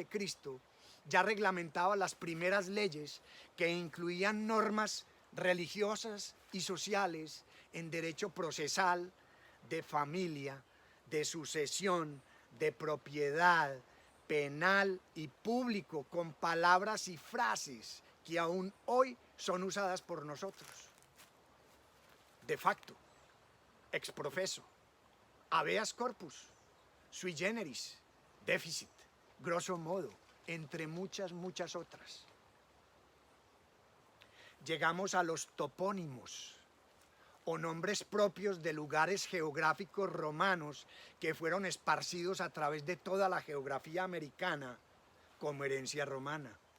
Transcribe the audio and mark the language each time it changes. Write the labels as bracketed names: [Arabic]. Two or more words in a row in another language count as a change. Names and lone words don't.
[Spanish] ya reglamentaba las primeras leyes que incluían normas religiosas y sociales en derecho procesal, de familia, de sucesión, de propiedad, penal y público, con palabras y frases que aún hoy son usadas por nosotros. [Latin] De facto, ex professo, habeas corpus, sui generis, [Spanish] déficit, [Latin] grosso modo, [Spanish] entre muchas otras. Llegamos a los topónimos, o nombres propios de lugares geográficos romanos que fueron esparcidos a través de toda la geografía americana como herencia romana.